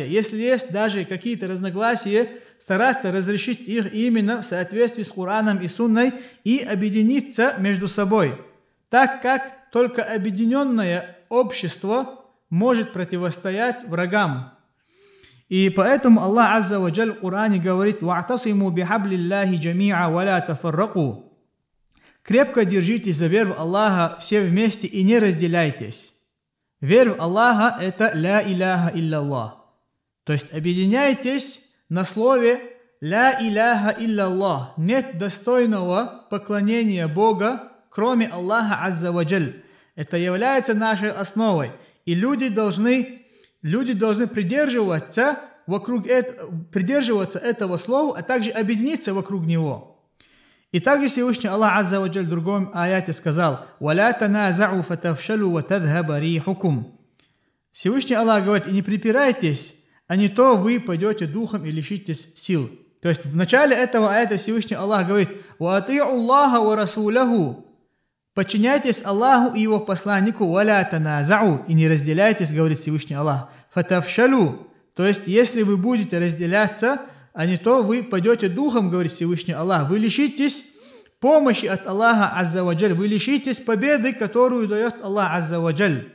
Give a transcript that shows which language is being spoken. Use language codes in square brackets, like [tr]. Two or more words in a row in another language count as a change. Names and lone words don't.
[ru] Если есть даже какие-то разногласия, стараться разрешить их именно в соответствии с Кораном и Сунной и объединиться между собой, так как только объединенное общество может противостоять врагам. И поэтому Аллах [ar] عز وجل [ru] в Коране говорит: [ar] «واعتصموا بحبل الله جميعا ولا تفرقوا». [ru] Крепко держитесь за веру Аллаха все вместе и не разделяйтесь. Вера в Аллаха – это [ar] «لا إله إلا الله». [ru] То есть объединяйтесь на слове [ar] «لا إله إلا الله». [ru] Нет достойного поклонения Бога, кроме Аллаха [ar] عز وجل. [ru] Это является нашей основой. И люди должны придерживаться этого слова, а также объединиться вокруг него. И также Всевышний Аллах [ar] عز وجل [ru] в другом аяте сказал: [ar] «ولا تنازعوا فتفشلوا وتذهب ريحكم». [ru] Всевышний Аллах говорит: и не припирайтесь, а не то вы пойдете духом и лишитесь сил. То есть в начале этого аята Всевышний Аллах говорит: [ar] «وأطيعوا الله ورسوله». [ru] Подчиняйтесь Аллаху и Его посланнику, [ar] «ولا تنازعوا», [ru] и не разделяйтесь, говорит Всевышний Аллах, «фатафшалу», то есть если вы будете разделяться, а не то вы пойдете духом, говорит Всевышний Аллах, вы лишитесь помощи от Аллаха [ar] عز وجل, [ru] вы лишитесь победы, которую дает Аллах [ar] عز وجل.